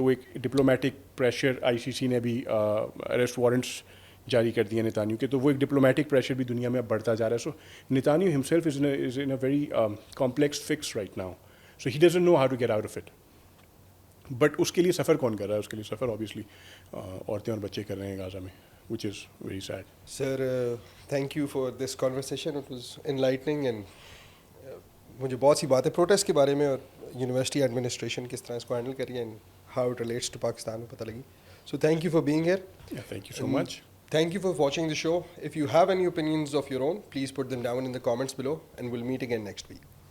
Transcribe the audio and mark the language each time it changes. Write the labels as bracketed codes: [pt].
[ur] تو وہ ایک ڈپلومیٹک پریشر, آئی سی سی نے بھی اریسٹ وارنٹس جاری کر دیے نیتانیو کے. تو وہ ایک ڈپلومیٹک پریشر بھی دنیا میں اب بڑھتا جا رہا ہے. [en] So Netanyahu himself is in a very complex fix right now. So he doesn't know how to get out of it. [ur] But اس کے لیے سفر کون کر رہا ہے؟ اس کے لیے سفر آبویسلی عورتیں اور بچے کر رہے ہیں غازہ میں, [en] which is very sad. Sir, thank you for this conversation. It was enlightening and [ur] مجھے بہت سی باتیں پروٹیسٹ کے بارے میں اور یونیورسٹی ایڈمنسٹریشن کس طرح اس کو ہینڈل کری [en] and how it relates to [ur] Pakistan میں پتہ لگی. [en] So thank you for being here. Thank you so much. Thank you for watching the show. If you have any opinions of your own, please put them down in the comments below and we'll meet again next week.